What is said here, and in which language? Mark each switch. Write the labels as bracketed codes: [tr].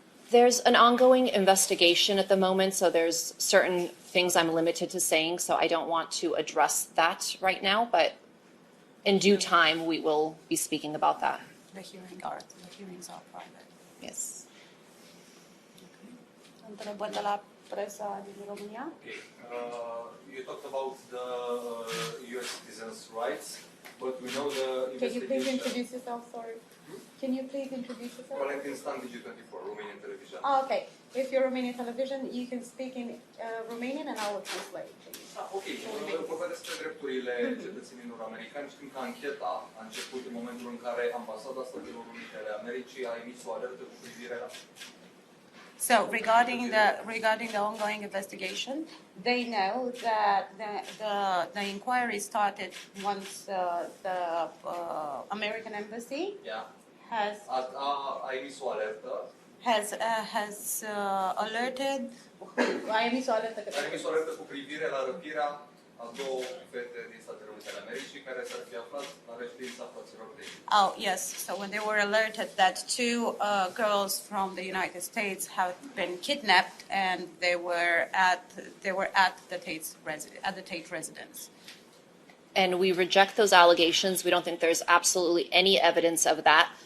[en] There's an ongoing investigation at the moment, so there's certain things I'm limited to saying, so I don't want to address that right now, but in due time, we will be speaking about that. The hearings are private. Yes. [ro] Întrebări de la presa din România? [en] Okay. You talked about the US citizens' rights, but we know the Can you please investigation. introduce yourself? Sorry. Can you please introduce yourself? Valentin Stan, Digi24, Romanian television. Okay. If you're Romanian television, you can speak in Romanian and I will translate. Ok. [ro] Vorbesc despre drepturile cetățenilor americani. Știm că ancheta a început în momentul în care Ambasada Statelor Unite ale Americii a emis o alertă cu privire la... [en] So regarding the ongoing investigation, they know that the inquiry started once the American embassy [ro] Yeah. A emis o alertă. [en] has alerted. [ro] A emis o alertă cu privire la răpirea a două fete din Statele Unite ale Americii care s-ar fi aflat la reședința fraților Tate. [en] Oh yes, so when they were alerted that two girls from the United States have been kidnapped and they were at the Tate residence. And we reject those allegations. We don't think there's absolutely any evidence of that.